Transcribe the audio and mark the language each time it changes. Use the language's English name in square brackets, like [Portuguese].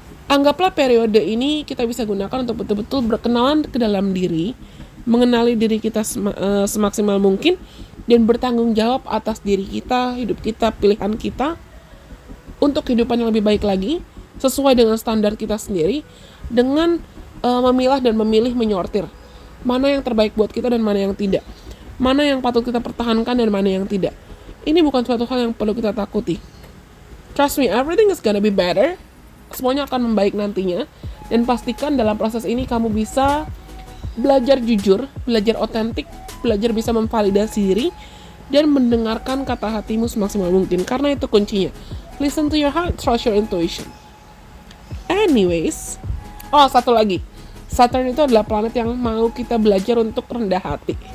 [Indonesian] Anggaplah periode ini kita bisa gunakan untuk betul-betul berkenalan ke dalam diri, mengenali diri kita semaksimal mungkin, dan bertanggung jawab atas diri kita, hidup kita, pilihan kita, untuk kehidupan yang lebih baik lagi, sesuai dengan standar kita sendiri, dengan memilah dan memilih, menyortir mana yang terbaik buat kita dan mana yang tidak, mana yang patut kita pertahankan dan mana yang tidak. Ini bukan suatu hal yang perlu kita takuti. [English] Trust me, everything is gonna be better. [Indonesian] Semuanya akan membaik nantinya. Dan pastikan dalam proses ini kamu bisa belajar jujur, belajar otentik, belajar bisa memvalidasi diri, dan mendengarkan kata hatimu semaksimal mungkin. Karena itu kuncinya. [English] Listen to your heart, trust your intuition. [Indonesian] Anyways, satu lagi. Saturn itu adalah planet yang mau kita belajar untuk rendah hati.